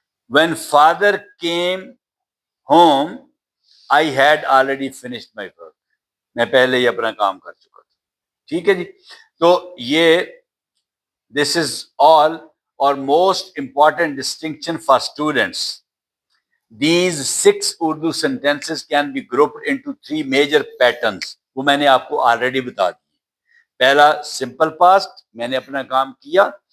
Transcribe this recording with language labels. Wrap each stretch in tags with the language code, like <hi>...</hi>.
<en>when father came home, I had already finished my work,</en> <ur>میں پہلے ہی اپنا کام کر چکا تھا. ٹھیک ہے جی, تو یہ</ur> <en>This is all اور most important distinction for students. These 6 Urdu sentences can be grouped into 3 major patterns.</en> <ur>وہ میں نے آپ کو آلریڈی بتا دی. پہلا سمپل پاسٹ, میں نے اپنا کام کیا.</ur>